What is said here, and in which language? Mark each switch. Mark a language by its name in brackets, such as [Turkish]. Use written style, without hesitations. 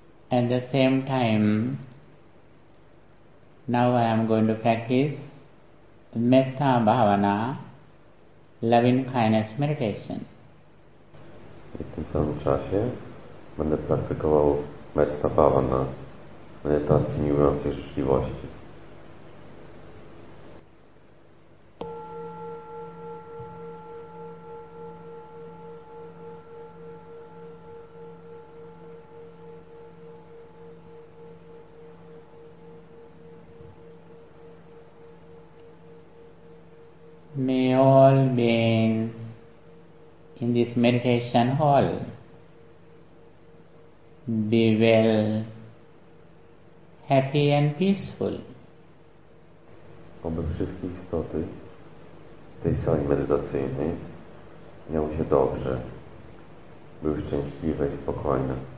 [English] At the same time, now I am going to practice Metta Bhavana, loving kindness meditation. [Polish] I tym samym czasie będę praktykował Metta Bhavana, medytacji miłującej życzliwości. [English] May all beings in this meditation hall be well, happy and peaceful. [Polish] Oby wszystkie istoty w tej sali medytacyjnej miały się dobrze, były szczęśliwe i spokojne.